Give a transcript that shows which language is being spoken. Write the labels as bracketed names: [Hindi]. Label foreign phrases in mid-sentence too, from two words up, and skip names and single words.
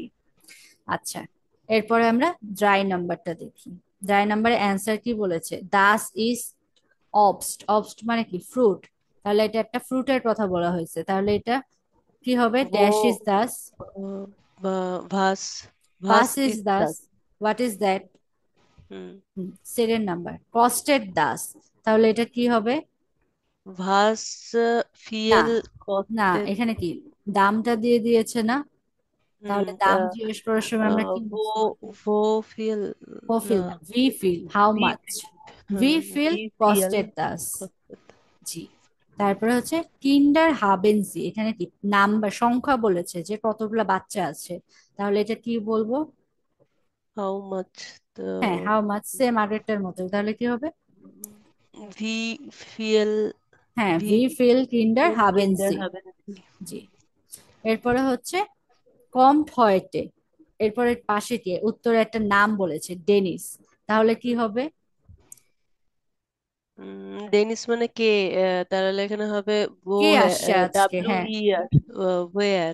[Bangla] আচ্ছা, এরপরে আমরা ড্রাই নাম্বারটা দেখি। ড্রাই নাম্বারে অ্যান্সার কি বলেছে, [German] das ist Obst, [Bangla] অবস্ট মানে কি ফ্রুট, তাহলে এটা একটা ফ্রুটের কথা বলা হয়েছে, তাহলে এটা কি হবে, [German] das ist Wo, das, was was ইজ ist দাস, das? [English] what is that. হুম। second number [German] kostet das, [Bangla] তাহলে এটা কি হবে, [German] Was [Bangla] না, [German] viel [Bangla] না [German] kostet? [Bangla] এখানে কি দামটা দিয়ে দিয়েছে না, হুম, তাহলে দাম জিজ্ঞেস করার সময় আমরা কি [German] wo, wo viel, wo viel [Bangla] না, [German] না, wie viel, হাউ wie [English] মাচ, [German] viel, wie viel wie viel kostet das. kostet? [Bangla] জি। তারপরে হচ্ছে [German] Kinder haben Sie, [Bangla] এখানে কি নাম্বার সংখ্যা বলেছে যে কতগুলা বাচ্চা আছে, তাহলে এটা কি বলবো, [English] How much [Bangla] হ্যাঁ [English] the, how much, [Bangla] সেম আগেরটার মতো, তাহলে কি হবে, [German] wie viel, [Bangla] হ্যাঁ ভি [German] wie viel Kinder viel Kinder haben Sie. haben Sie? [Bangla] জি। এরপরে হচ্ছে [German] kommt heute, [Bangla] এরপরে পাশে কি উত্তরে একটা নাম বলেছে ডেনিস, তাহলে কি হবে, ডেনিস মানে কে, তাহলে এখানে হবে কে আসছে আজকে, [English] ডাব্লিউ [Bangla] হ্যাঁ [German] e r, wer,